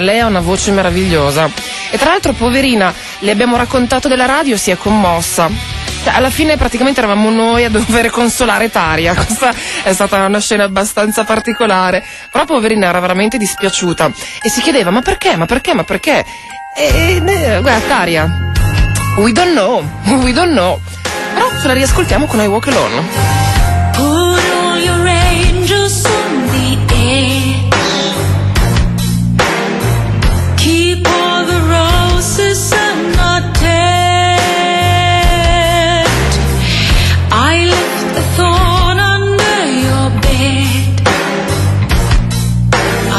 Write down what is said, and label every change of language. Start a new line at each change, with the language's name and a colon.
Italian: Lei ha una voce meravigliosa e tra l'altro, poverina, le abbiamo raccontato della radio, si è commossa. Alla fine praticamente eravamo noi a dover consolare Tarja, questa è stata una scena abbastanza particolare, però poverina era veramente dispiaciuta e si chiedeva ma perché? E guarda,
English: Tarja, we don't know.
Italian: Però ce la riascoltiamo con I Walk Alone.
English: Put all your angels in the air. Keep all the roses unattended. I left the thorn under your bed.